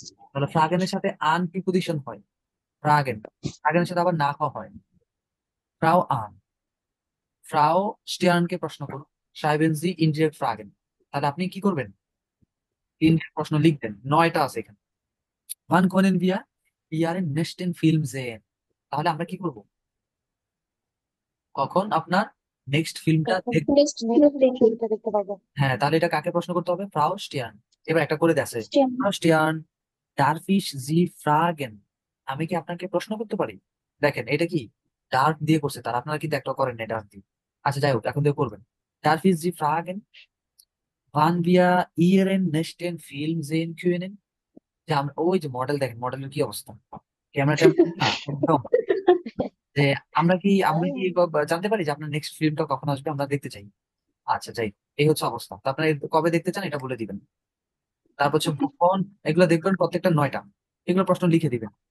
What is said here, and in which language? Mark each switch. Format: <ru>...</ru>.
<bn>তাহলে ফ্রাগেনের সাথে আন প্রিপোজিশন হয়, ফ্রাগেন, ফ্রাগেনের সাথে আবার না হয় ফ্রাউ আন। ফ্রাউ স্টেয়ানকে প্রশ্ন করুন,</bn> <de>schreiben Sie indirekt Fragen।</de> <bn>তাহলে আপনি কি করবেন, ইনডিরেক্ট প্রশ্ন লিখবেন, 9টা আছে এখানে।</bn> <de>Wann können wir Ihren nächsten Film sehen?</de> <bn>তাহলে আমরা কি করব, কখন আপনার নেক্সট ফিল্মটা কখন দেখব। নেক্সট নেক্সট দেখি। ছবিটা দেখতে পারবো? হ্যাঁ, তাহলে এটা কাকে প্রশ্ন করতে হবে, ফ্রাউ স্টিয়ান। এবার একটা করে দেছে, stem.</bn> <de>ফ্রাউ স্টিয়ান, darf ich Sie fragen?</de> <bn>আমি কি আপনাকে প্রশ্ন করতে পারি? দেখেন এটা কি ডার্ক দিয়ে করছে, তার আপনারা কিন্তু একটা করেন না ডার্ক দিয়ে। আচ্ছা যাই হোক, এখন দিয়ে করবেন,</bn> <de>darf ich Sie fragen wann wir Ihren nächsten Film sehen können?</de> <bn>যে আমরা ওই যে মডেল, দেখেন মডেলের কি অবস্থা, ক্যামেরাটা একদম, যে আমরা কি জানতে পারি যে আপনার নেক্সট ফিল্মটা কখন আসবে, আমরা দেখতে চাই। আচ্ছা যাই, এই হচ্ছে অবস্থা, তো আপনারা কবে দেখতে চান এটা বলে দিবেন। তারপর হচ্ছে কখন, এগুলো দেখবেন প্রত্যেকটা 9টা, এগুলো প্রশ্ন লিখে দিবেন।</bn>